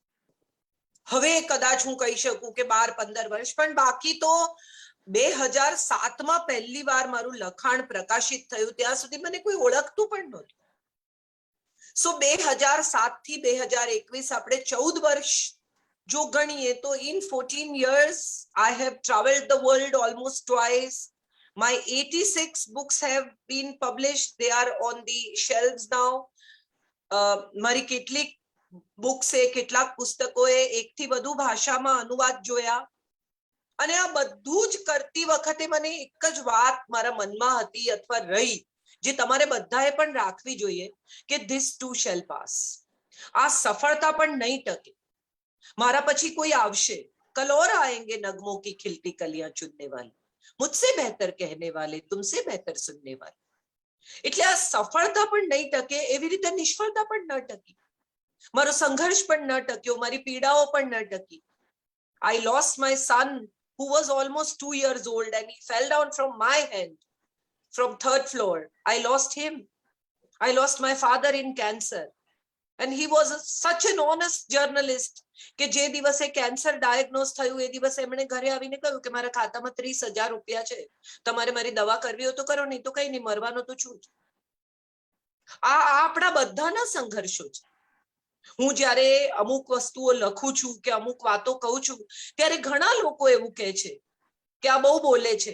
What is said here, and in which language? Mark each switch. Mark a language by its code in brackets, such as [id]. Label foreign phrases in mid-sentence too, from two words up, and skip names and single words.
[gu] હવે કદાચ હું કહી શકું કે 12-15 વર્ષ, પણ બાકી તો 2007માં પહેલી વાર મારું લખાણ પ્રકાશિત થયું ત્યાં સુધી મને કોઈ ઓળખતું પણ નહોતું. સો 2007 થી 2021 આપણે 14 વર્ષ જો ગણીએ તો [en] in 14 years I have traveled the world almost twice. My 86 books have been published. They are on the shelves now. [gu] મારી કેટલીક બુક્સે, કેટલાક પુસ્તકોએ એકથી વધુ ભાષામાં અનુવાદ જોયા. અને આ બધું જ કરતી વખતે મને એક જ વાત મારા મનમાં હતી અથવા રહી, જે તમારે બધાએ પણ રાખવી જોઈએ કે [en] this too shall pass. [gu] આ સફળતા પણ નહીં ટકે. મારા પછી કોઈ આવશે, [hi] कल और आएंगे नगमों की खिलती कलियां चुनने वाले, मुझसे बेहतर कहने वाले, तुमसे बेहतर सुनने वाले. [gu] એટલે આ સફળતા પણ નહીં ટકે, એવી રીતે નિષ્ફળતા પણ ન ટકી, મારો સંઘર્ષ પણ ન ટક્યો, મારી પીડાઓ પણ ન ટકી. [en] I lost my son who was almost 2 years old and he fell down from my hand from 3rd floor. I lost him. I lost my father in cancer. And he was such an honest journalist [gu] કે જે દિવસે [en] cancer diagnose [gu] થયું એ દિવસે એમણે ઘરે આવીને કહ્યું કે મારા ખાતામાં 30,000 રૂપિયા છે, તમારે મારી દવા કરવી હોય તો કરો, નહીં તો કઈ નહીં, મરવાનો તો છું જ. આ આપણા બધાના સંઘર્ષો છે. હું જ્યારે અમુક વસ્તુઓ લખું છું કે અમુક વાતો કહું છું ત્યારે ઘણા લોકો એવું કહે છે કે આ બહુ બોલે છે.